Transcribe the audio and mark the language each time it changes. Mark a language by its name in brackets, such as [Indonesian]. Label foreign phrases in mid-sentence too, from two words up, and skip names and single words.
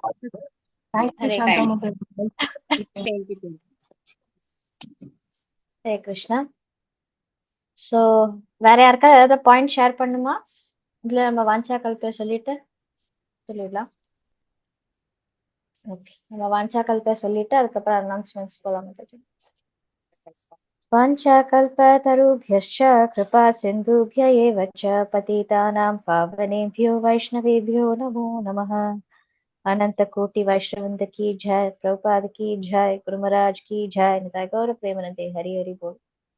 [Tamil] ஹரே கிருஷ்ணா. சோ வேற யாருக்கா ஏதாவது [English] point share [Tamil] பண்ணுமா? இதுல நம்ம வாஞ்சா கல்ப சொல்லிடலாம். ஓகே, நம்ம வாஞ்சா கல்ப சொல்லிட்டு அதுக்கப்புறம் அனௌன்ஸ்மெண்ட்ஸ் போலாம் மாதாஜி. [Sanskrit] वाञ्छाकल्पतरुभ्यश्च कृपा सिन्धुभ्य एव च पतितानां पावनेभ्यो वैष्णवेभ्यो नमो नमः। [Hindi] अनंत कोटि वैष्णवृंद की जय, प्रभुपाद की जय, गुरु महाराज की जय, [Bangla] নিতাই গৌর প্রেমানন্দে। হরি হরি বোল।